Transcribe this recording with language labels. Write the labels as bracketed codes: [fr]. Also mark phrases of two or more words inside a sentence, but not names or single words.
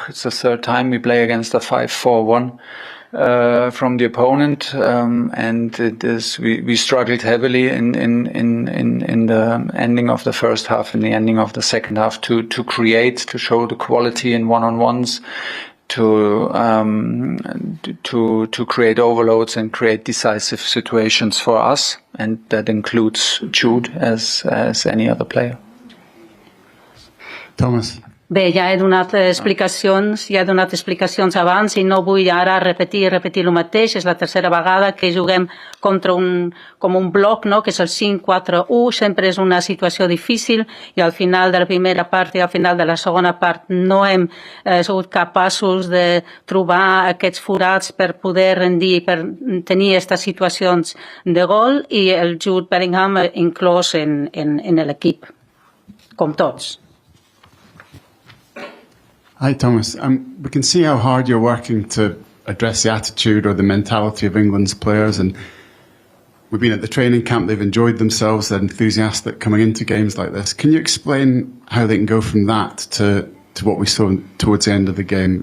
[en] It's the third time we play against a 5-4-1 from the opponent, and it is we struggled heavily in the ending of the first half, in the ending of the second half to show the quality in one-on-ones. To create overloads and create decisive situations for us, and that includes Jude as any other player. Thomas. [ca] Bé, ja he donat explicacions abans i no vull ara repetir el mateix. És la tercera vegada que juguem contra un bloc, no? Que és el 5-4-1, sempre és una situació difícil i al final de la primera part i al final de la segona part no hem sigut capaços de trobar aquests forats per poder rendir, per tenir aquestes situacions de gol, i el Jude Bellingham inclòs en l'equip, com tots. [en] Hi, Thomas. We can see how hard you're working to address the attitude or the mentality of England's players, and we've been at the training camp. They've enjoyed themselves. They're enthusiastic coming into games like this. Can you explain how they can go from that to what we saw towards the end of the game?